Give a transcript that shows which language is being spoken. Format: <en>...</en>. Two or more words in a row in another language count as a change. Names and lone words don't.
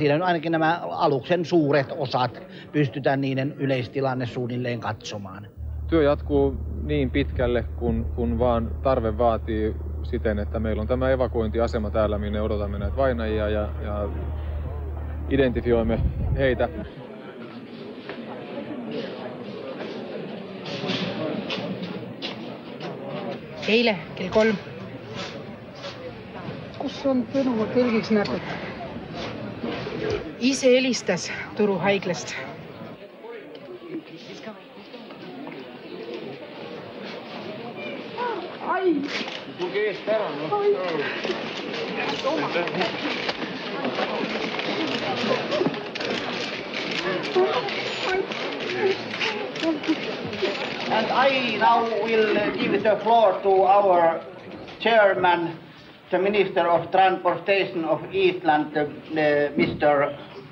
<fi>Siinä ainakin nämä aluksen suuret osat pystytään niiden yleistilanne suunnilleen katsomaan. Työ jatkuu niin pitkälle, kun vaan tarve vaatii siten, että meillä on tämä evakuointiasema täällä, minne odotamme näitä vainajia ja identifioimme heitä.</fi> <et>Eile kell 3. Kus on Tõnu tõlgiks näpud? Ise helistas Turu haiglast. Ai! Tuli eest ära, noh.</et> <en>And I now will give the floor to our chairman, the Minister of Transportation of Eastland, Mr.</en>